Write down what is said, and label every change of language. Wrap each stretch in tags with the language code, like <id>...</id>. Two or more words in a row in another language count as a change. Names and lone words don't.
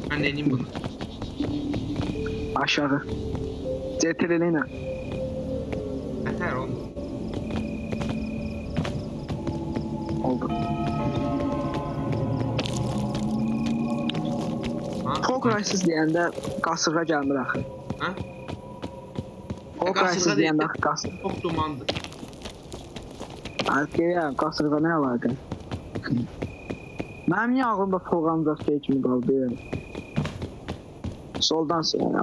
<tr>Ben de ineyim bunu.</tr> <az>Aşağı. CTRL ilə.</az> <tr>Yeter oğlum.</tr> <az>Oldu. Ha? Fog Crisis deyəndə qasırğa gəlmir axı. Ha? Fog qasırğa Crisis deyil. deyəndə axı qasırğa.</az> <tr>Çok dumandı.</tr> <az>Deyirəm, qasırğa nə əlaqə? Mənim niyə ağlımda Fog ancaq şey kimi qaldı? Soldan sonra.</az>